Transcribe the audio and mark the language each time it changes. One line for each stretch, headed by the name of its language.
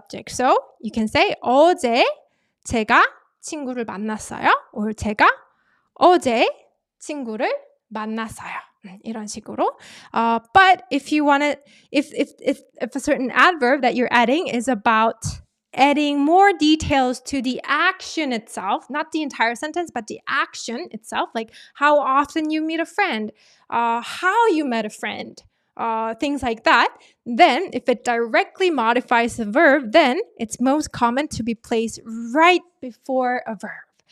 Korean: So you can say 어제 제가 친구를 만났어요. or 제가 어제 친구를 만났어요. 이런 식으로.
English: But if you want to, if a certain adverb that you're adding is about adding more details to the action itself, not the entire sentence, but the action itself, like how often you meet a friend, how you met a friend, things like that, then if it directly modifies the verb, then it's most common to be placed right before a verb.